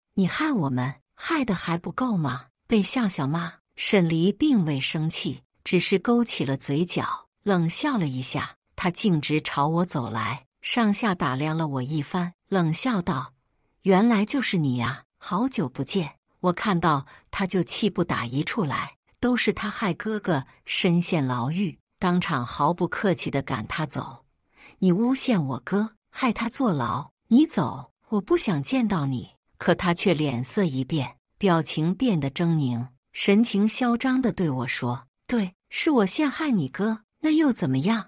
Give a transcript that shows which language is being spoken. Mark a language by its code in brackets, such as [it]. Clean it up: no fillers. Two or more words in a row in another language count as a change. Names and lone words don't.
[zh] 你害我們，害得還不夠嗎？”被笑笑罵，沈黎並未生氣，只是勾起了嘴角，冷笑了一下。他徑直朝我走來，上下打量了我一番，冷笑道：“原來就是你呀，好久不見。” 我看到他就氣不打一處來，都是他害哥哥身陷牢獄，當場毫不客氣地趕他走。你誣陷我哥，害他坐牢，你走，我不想見到你。可他卻臉色一變，表情變得猙獰，神情囂張地對我說：“對，是我陷害你哥，那又怎麼樣？